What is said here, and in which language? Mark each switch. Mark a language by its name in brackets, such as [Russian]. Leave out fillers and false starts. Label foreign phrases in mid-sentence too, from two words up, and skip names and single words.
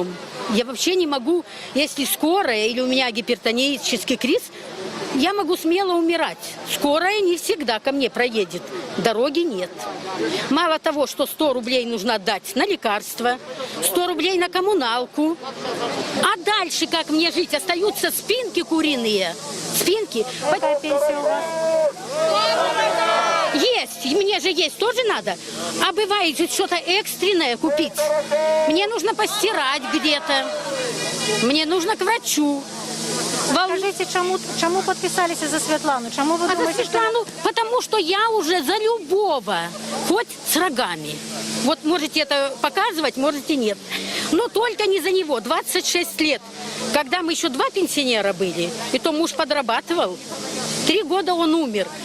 [Russian] Я вообще не могу, если скорая или у меня гипертонический криз, я могу смело умирать. Скорая не всегда ко мне проедет. Дороги нет. Мало того, что 100 рублей нужно отдать на лекарства, 100 рублей на коммуналку. А дальше как мне жить? Остаются спинки куриные. Спинки. [Ukrainian] Яка пенсія у вас? [Russian] Есть, и мне же есть тоже надо. А бывает же что-то экстренное купить. Мне нужно постирать где-то. Мне нужно к врачу. Скажите, [Ukrainian] чому підписалися за Світлану? Чому ви [Russian] А за [Ukrainian] думаєте, що... [Russian] Светлану, потому что я уже за любого, хоть с рогами. Вот можете это показывать, можете нет. Но только не за него. 26 лет. Когда мы еще 2 пенсионера были, и то муж подрабатывал, 3 года он умер.